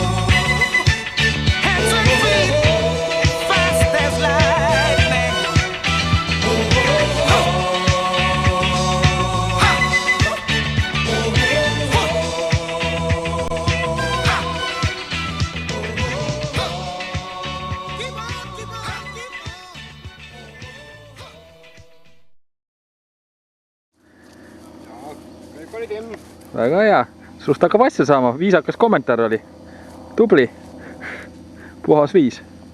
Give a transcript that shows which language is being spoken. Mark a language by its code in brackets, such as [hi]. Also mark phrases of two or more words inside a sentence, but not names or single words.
[en] Hands and feet, fast as lightning. Keep on, keep on, keep on. [et] Väga hea. Sust hakkab asja saama. Viisakas kommentaar oli. Tubli. Puhas viis.